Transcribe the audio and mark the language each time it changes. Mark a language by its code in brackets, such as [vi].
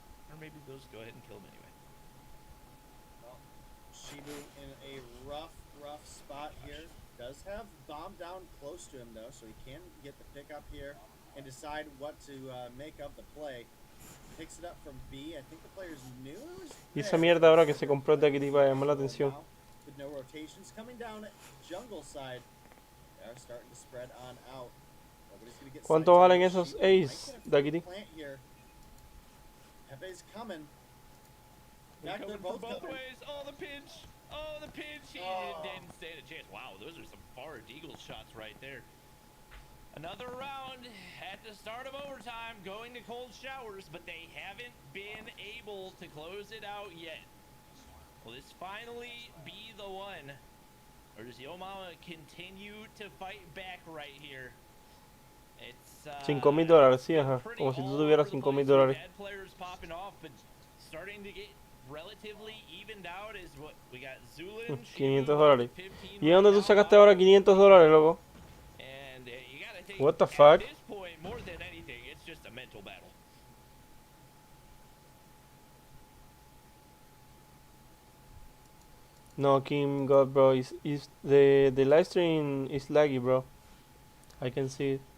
[en] Or maybe they'll just go ahead and kill him anyway. Well, Shibu in a rough spot here. Does have bomb down close to him though, so he can get the pickup here and decide what to make of the play. Picks it up from B. I think the player's new. [es] Y esa mierda ahora que se compró el Daquiti para llamar la atención. [en] With no rotations coming down jungle side. They are starting to spread on out. Nobody's gonna get [es] ¿Cuánto valen esos Ace, Daquiti? [en] Pepe's coming. They're Back, they're coming both from both coming. ways. Oh, the pinch. Oh, the pinch. He didn't stand a chance. Wow, those are some far Deagle shots right there. Another round at the start of overtime, going to cold showers, but they haven't been able to close it out yet. Will this finally be the one? Or does Yomama continue to fight back right here? It's [es] $5,000, sí, ajá. Como si tú tuvieras $5,000. [en] bad players popping off, but starting to get relatively evened out is what we got. Zulin, $500. [es] ¿Y dónde tú sacaste ahora $500, loco? [en] and you gotta take, What the at fuck? this point, more than anything, it's just a mental battle. No, Kim, God, bro, is the live stream is laggy, bro. I can see it.